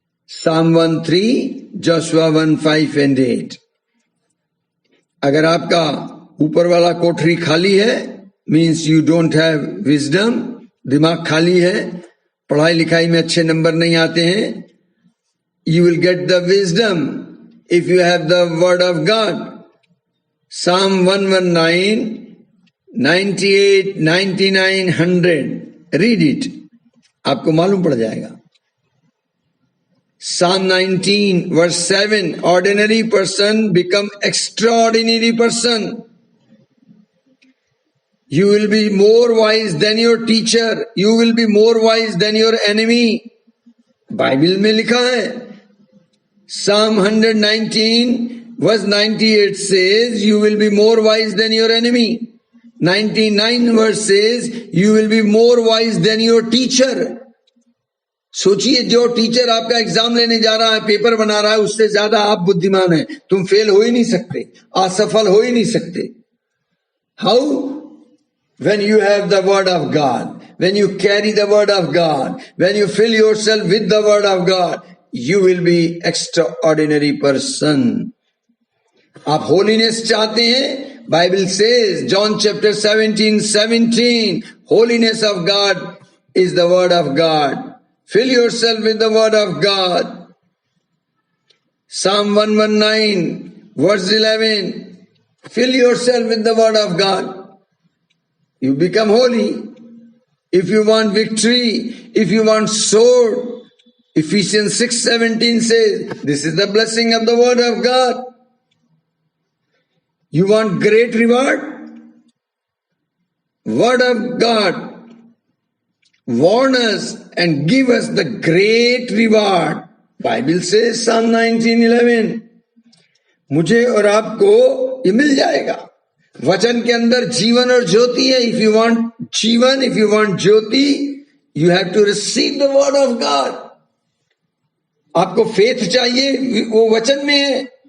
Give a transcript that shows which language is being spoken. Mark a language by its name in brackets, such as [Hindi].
[English] Psalm 1:3, Joshua 1:5 and 8. [Hindi] अगर आपका ऊपर वाला कोठरी खाली है, [English] means you don't have wisdom, [Hindi] दिमाग खाली है, पढ़ाई लिखाई में अच्छे नंबर नहीं आते हैं, [English] you will get the wisdom if you have the word of God. Psalm 119, 98, 99, 100. Read it. [Hindi] आपको मालूम पड़ जाएगा. [English] Psalm 19 verse 7. Ordinary person become extraordinary person. You will be more wise than your teacher. You will be more wise than your enemy. [Hindi] Bible में लिखा है. [English] Psalm 119 verse 98 says, you will be more wise than your enemy. 99 verse says, you will be more wise than your teacher. [Hindi] सोचिए, जो teacher आपका exam लेने जा रहा है, पेपर बना रहा है, उससे ज्यादा आप बुद्धिमान हैं. तुम फेल हो ही नहीं सकते, असफल हो ही नहीं सकते. [English] How? When you have the word of God, when you carry the word of God, when you fill yourself with the word of God, you will be extraordinary person. [Hindi] आप holiness चाहते हैं? [English] Bible says, John chapter 17, holiness of God is the word of God. Fill yourself with the word of God. Psalm 119 verse 11, fill yourself with the word of God. You become holy. If you want victory, if you want sword, Ephesians 6:17 says, this is the blessing of the word of God. You want great reward? Word of God warn us and give us the great reward. Bible says, Psalm 19:11, [Hindi] मुझे और आपको ये मिल जाएगा. वचन के अंदर जीवन और ज्योति है. [English] If you want जीवन, if you want ज्योति, you have to receive the word of God. [Hindi] आपको फेथ चाहिए, वो वचन में है.